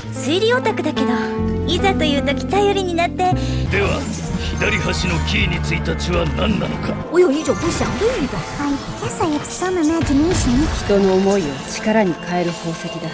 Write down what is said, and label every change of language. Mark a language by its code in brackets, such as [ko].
[ja] 推理オタクだけど、いざという時頼りになって。では、左端のキーについた血は何なのか。 [zh] 我有一种不祥的预感。 [en] I guess I have some imagination. [ja] 人の思いを力に変える宝石だ。